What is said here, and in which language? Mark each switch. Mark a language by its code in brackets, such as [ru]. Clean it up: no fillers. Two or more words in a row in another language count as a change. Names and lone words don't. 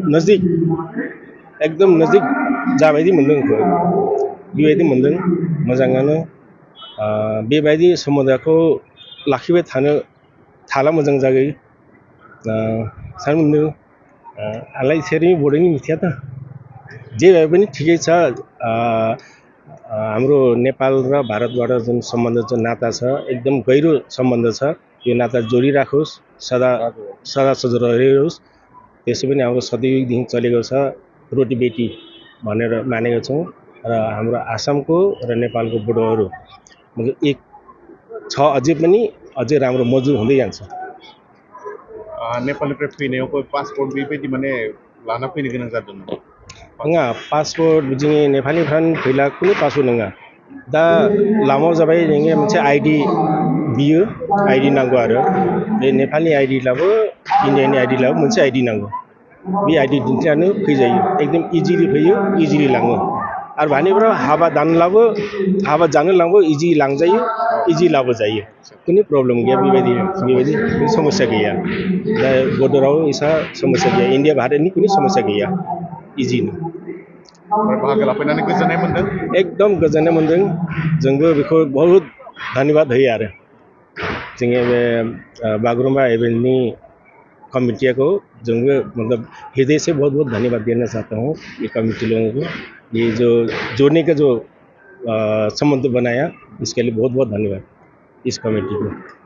[brx] नजदिक जाबायदि मोनदों आंखौ बेबायदि मोनदों मोजाङानो बेबायदि सोमोन्दोखौ लाखिबाय थाला मोजां जागोन सानो मोनदों आलाय [ne] सेरी बड'नि मिथियाथ जे भए पनि ठिकै छ हाम्रो नेपाल र भारतबाट जुन सम्बन्ध जुन नाता छ एकदम गहिरो सम्बन्ध छ यो नाता जोडिराखोस् सदा रहिरहोस् त्यसै पनि हाम्रो सदैवदेखि चलेको छ रोटी बेटी भनेर मानेको छौँ र हाम्रो आसामको र नेपालको बोर्डरहरू एक छ अझै राम्रो मजबुत हुँदै जान्छ [brx] नेपालनिफ्राय फैनायाव कोही पासपोर्ट बेबायदि माने लाना फैनो गोनां जादोंमोन नङा पासपोर्ट जोंनि नेपालनिफ्राय फैला कुनै पासपोर्ट नङा दा लामायाव जाबाय नोङो मोनसे आइडि बियो आइडि नांगौ आरो बे नेपालनि आइडि लाबो इन्डियानि आइडि लाबो मोनसे आइडि नांगौ बे आइडि दिन्थिनानै फैजायो एकदम इजिलि फैयो इजिलि लाङो आरो भानिफ्राव हाबा जानो लांबो इजि लांजायो इजि लाबोजायो कुनै प्रब्लेम गैया बेबायदि समस्या गैया दा बर्डाराव एसा समस्या गैया इन्डिया भारतनि कुनै समस्या गैया इजिनो बाहागो लाफैनानै गोजोननाय मोनदों एकदम गोजोननाय मोनदों जोंबो बेखौ बहुत धन्यवाद होयो आरो जोंनि बे बागुरुम्बा इवेंटनि कमिटिया को जोंबो मतलब [hi] हृदय से बहुत धन्यवाद देना चाहता हूँ ये कमिटी लोगों को ये जो जोड़ने का जो संबंध बनाया इसके लिए बहुत धन्यवाद इस कमेटी को।